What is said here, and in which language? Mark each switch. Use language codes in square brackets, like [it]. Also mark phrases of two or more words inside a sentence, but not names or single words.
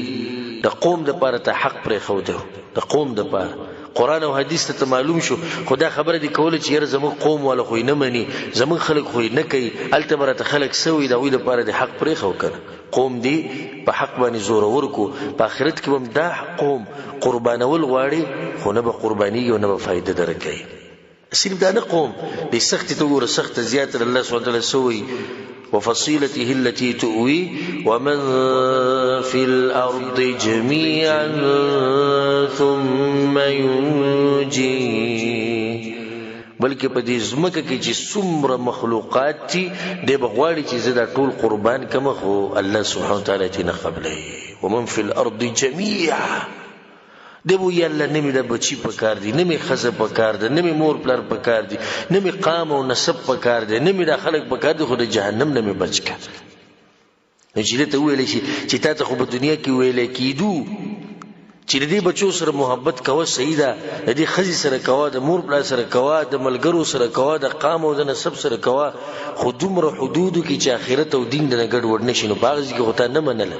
[ps] د قوم دپاره ته حق پرېښودی، د قوم دپاره قرآن او حدیث ته معلوم شو، خو دا خبره دې کوله چې یاره زموږ قوم والا خو یې نه مني، زموږ خلک خو یې نه کوي، هلته به راته خلک څه وایي، د هغوی دپاره دې حق پرېښود که نه. قوم دې په حق باندې زورور کو، په آخرت کې به هم دا قوم قربانول غواړي، خو نه به قربانېږي او نه به فایده درکوي. صرف دا نه قوم دې سختې ته وګوره، سخته زیاته [ar] الله سبحانه وتعالی [ps] څه وایي: [ar] وفصيلته التي تؤوي ومن في الأرض جميعا ثم ينجيه. [ps] بلکې په دې ځمکه کې چې څومره مخلوقات دي، دی به غواړي چې زه دا ټول قربان کړم، خو [ar] الله سبحانه وتعالی [ps] ترې نه قبلوي. [ar] ومن في الأرض جميعا. [ps] دی به وایي الله نه مې دا بچي په کار دي، نه مې ښځه په کار ده، نه مې مور پلار په کار دي، نه مې قام او نسب په کار دی، نه مې دا خلک په کار دي، خو د جهنم نه مې بچ کړه. نو چې دې ته وویلی شي چې تا ته خو په دنیا کې ویلی کېدو چې د دې بچو سره محبت کوه، صحیح ده، د دې ښځې سره کوه، د مور پلار سره کوه، د ملګرو سره کوه، د قام او د نسب سره کوه، خو دومره حدودو کې چې آخرت او دین دنه ګډوډ نه شي، نو په هغه ځای کې خو تا نه منله.